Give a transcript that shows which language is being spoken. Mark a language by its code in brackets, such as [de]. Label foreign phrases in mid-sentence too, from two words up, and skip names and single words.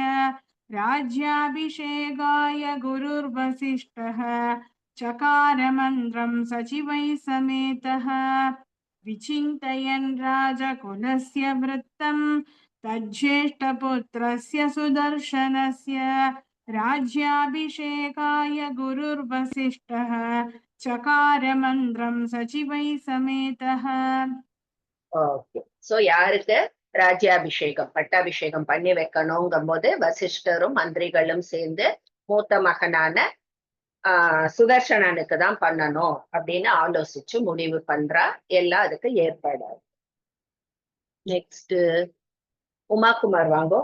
[sa] राज्याभिषेकाय गुरुर्वसिष्ठः चकार मन्त्रं सचिवैः समेतः विचिन्तयन् राजकुलस्य वृत्तं तज्ज्येष्ठपुत्रस्य सुदर्शनस्य राज्याभिषेकाय गुरुर्वसिष्ठः चकार मन्त्रं सचिवैः समेतः. [ta] ஓகே. சோ யாருக்கு ராஜ்யாபிஷேகம் பட்டாபிஷேகம் பண்ணி வைக்கணுங்கும் போது வசிஷ்டரும் மந்திரிகளும் சேர்ந்து மூத்த மகனான சுதர்சனனுக்கு தான் பண்ணணும் அப்படின்னு ஆலோசிச்சு முடிவு பண்றா. எல்லாம் அதுக்கு ஏற்பாடு. நெக்ஸ்ட் உமாகுமார் வாங்கோ.